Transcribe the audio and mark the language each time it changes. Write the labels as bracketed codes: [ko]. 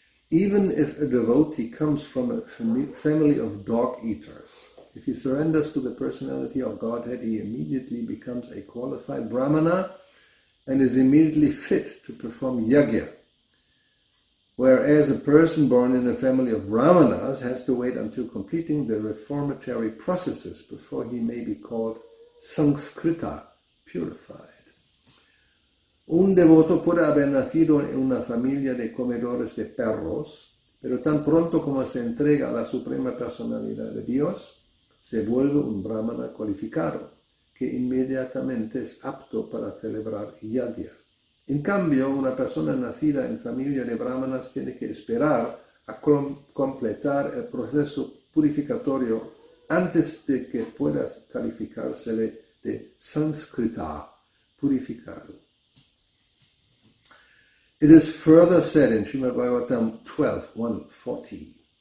[en] Even if a devotee comes from a family of dog eaters, if he surrenders to the personality of Godhead, he immediately becomes a qualified Brahmana and is immediately fit to perform yagya. Whereas a person born in a family of Brahmanas has to wait until completing the reformatory processes before he may be called Sanskrita, purified. [es] Un devoto puede haber nacido en una familia de comedores de perros, pero tan pronto como se entrega a la Suprema Personalidad de Dios, se vuelve un Brahmana cualificado, que inmediatamente es apto para celebrar yagya. En cambio, una persona nacida en familia de brahmanas tiene que esperar a completar el proceso purificatorio antes de que pueda calificársele de Sanskrita, purificado. [en] It is further said in Srimad Bhagavatam 12.140.